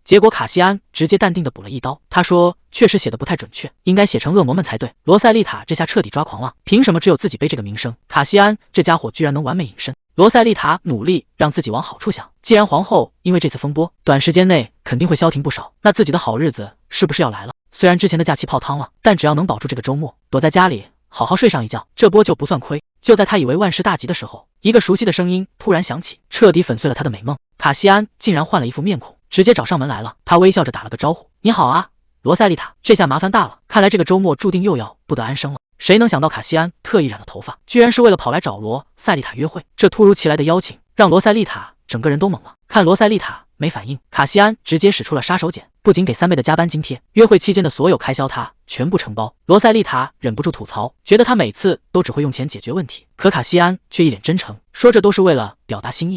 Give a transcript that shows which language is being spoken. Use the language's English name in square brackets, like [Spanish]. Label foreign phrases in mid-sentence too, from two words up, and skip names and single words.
[Chinese] 結果卡西安直接淡定地補了一刀，他說確實寫得不太準確，應該寫成惡魔們才對。羅塞麗塔這下徹底抓狂了，憑什麼只有自己背這個名聲？卡西安這家伙居然能完美隱身。羅塞麗塔努力讓自己往好處想，既然皇後因為這次風波短時間內肯定會消停不少，那自己的好日子是不是要來了？雖然之前的假期泡湯了，但只要能保住這個周末，躲在家裡好好睡上一覺，這波就不算虧。就在他以為萬事大吉的時候，一個熟悉的聲音突然響起，徹底粉碎了他的美夢。卡西安竟然換了一副面孔，直接找上門來了。他微笑着打了個招呼：“你好啊，羅塞麗塔。” 這下麻煩大了，看來這個周末注定又要不得安生了。誰能想到卡西安特意染了頭髮，居然是為了跑來找羅塞麗塔約會？這突如其來的邀請讓羅塞麗塔整個人都懵了。看羅塞麗塔沒反應，卡西安直接使出了殺手鐧，不僅給3倍的加班津貼，約會期間的所有開銷他全部承包。羅塞麗塔忍不住吐槽，覺得他每次都只會用錢解決問題，可卡西安卻一臉真誠，說這都是為了表達心意。